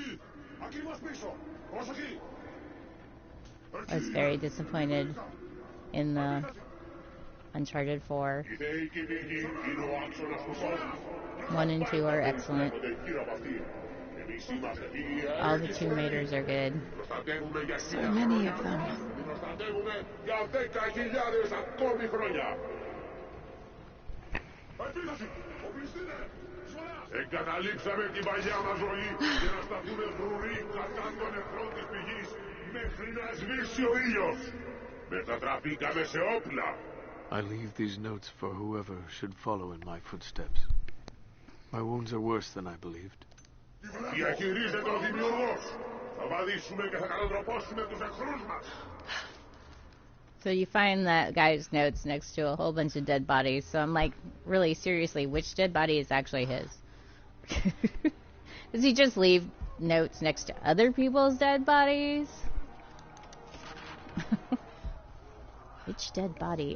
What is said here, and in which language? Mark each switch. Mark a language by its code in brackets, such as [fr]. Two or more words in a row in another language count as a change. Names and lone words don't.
[en] I was very disappointed in the Uncharted 4. 1 and 2 are excellent. All the Tomb Raiders are good. So many of them. [el] Εγκαταλείψαμε την παλιά μας ζωή για να σταθούμε φρουροί κατάντων εχθρών της πηγής μέχρι να σβήσει ο ήλιος. Μετατραπήκαμε σε όπλα. [en] I leave these notes for whoever should follow in my footsteps. My wounds are worse than I believed. [el] Διαχειρίζεται ο δημιουργός. Θα βαδίσουμε και θα κατατροπώσουμε τους εχθρούς μας. [en] So you find that guy's notes next to a whole bunch of dead bodies. So I'm like, really, seriously, which dead body is actually his? Does he just leave notes next to other people's dead bodies? Which dead body?